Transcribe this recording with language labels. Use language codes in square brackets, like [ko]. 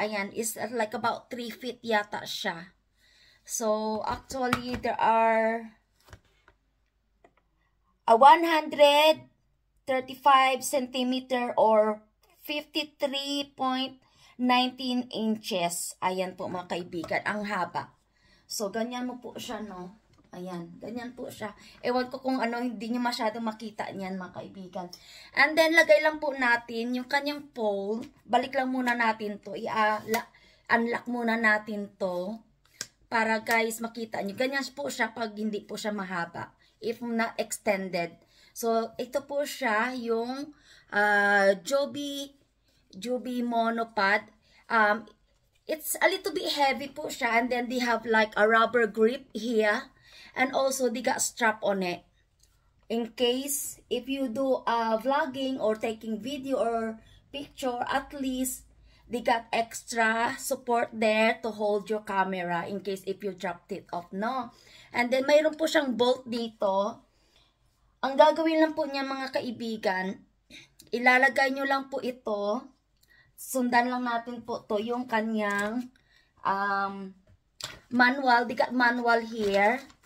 [en] Ayan, is like about 3 feet [tl] yata siya. [en] So, actually, there are 135 centimeter or 53.19 inches. [tl] Ayan po mga kaibigan, ang haba. So, ganyan mo po siya, no? Ayan, ganyan po siya. Ewan ko kung ano, hindi nyo masyadong makita niyan mga kaibigan. [en] And then, [tl] lagay lang po natin yung kanyang pole. Balik lang muna natin to. Unlock muna natin to. Para guys, makita nyo. Ganyan po siya pag hindi po siya mahaba. [en] if not extended. [tl] So, ito po siya yung Joby monopod. [en] It's a little bit heavy [tl] po siya, [en] and then they have like a rubber grip here, and also they got strap on it. In case if you do vlogging or taking video or picture, at least they got extra support there to hold your camera in case if you dropped it off, no? [tl] And then mayroon po siyang bolt dito. Ang gagawin lang po niya mga kaibigan, ilalagay nyo lang po ito. Sundan lang natin po to yung kanyang manual. [en] They got manual here.